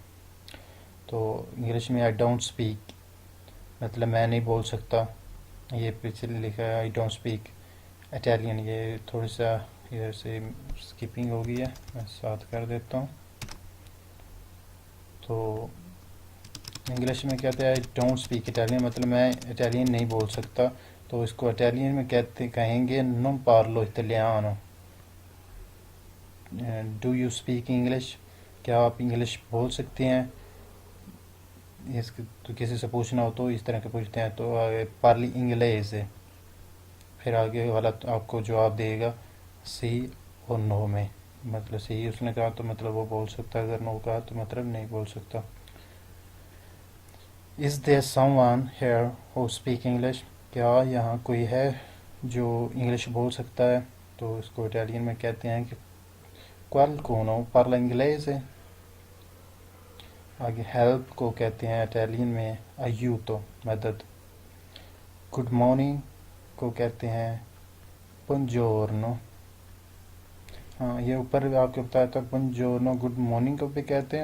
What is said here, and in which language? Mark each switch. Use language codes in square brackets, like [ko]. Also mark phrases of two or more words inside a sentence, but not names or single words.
[ur] تو انگلش میں [en] I don't speak [ur] مطلب میں نہیں بول سکتا، یہ پیچھے لکھا ہے [en] I don't speak Italian. [ur] یہ تھوڑی سا ادھر سے اسکپنگ ہو گئی ہے، میں ساتھ کر دیتا ہوں. تو انگلش میں کہتے ہیں [en] I don't speak Italian, [ur] مطلب میں اٹالین نہیں بول سکتا. تو اس کو اٹالین میں کہیں گے [it] non parlo italiano. [en] Do you speak English, [ur] کیا آپ انگلش بول سکتے ہیں؟ تو کسی سے پوچھنا ہو تو اس طرح کے پوچھتے ہیں، [it] Tu parli inglese, [ur] پھر آگے والا آپ کو جواب دے گا سی اور نو میں. مطلب سی اس نے کہا تو مطلب وہ بول سکتا ہے، اگر نو کہا تو مطلب نہیں بول سکتا. [en] Is there someone here who speak English, [ur] کیا یہاں کوئی ہے جو انگلش بول سکتا ہے؟ تو اس کو اٹالین میں کہتے ہیں کہ [it] qualcuno parla inglese. [ur] آگے ہیلپ کو کہتے ہیں اٹالین میں aiuto، مدد. [en] Good morning [ur] کو کہتے ہیں buongiorno. ہاں یہ اوپر آپ کو بتایا تھا buongiorno [en] Good morning [ur] کو بھی کہتے ہیں.